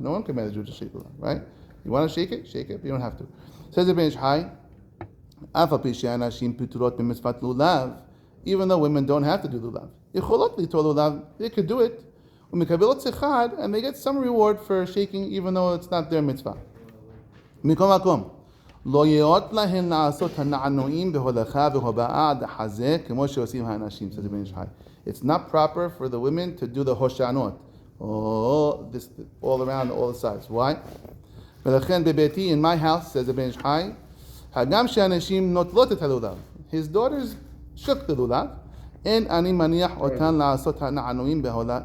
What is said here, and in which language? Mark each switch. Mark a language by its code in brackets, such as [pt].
[en] No one commanded you to shake lulav, right? You want to shake it? Shake it, but you don't have to. Says the Ben Ish Hai, [he] אף על פי שהנשים פטורות במצוות לולב, [en] even though women don't have to do lulav. [he] יכולות ליטול לולב, [en] they could do it. [he] ומקבלות שכר, [en] and they get some reward for shaking even though it's not their mitzvah. [he] מכל מקום, לא יאות להן לעשות הנענועים בהולכה והובאה עד החזה כמו שעושים האנשים, [en] says Ibn Ish Chai. It's not proper for the women to do the hoshanot. Oh, this all around, all the sides. Why? [he] ולכן בביתי, [en] in my house, says Ibn Ish Chai, [he] הגם שהנשים נוטלות את הלולב. [en] His daughters shook the lulav, [he] אין אני מניח אותן לעשות הנענועים בהולה.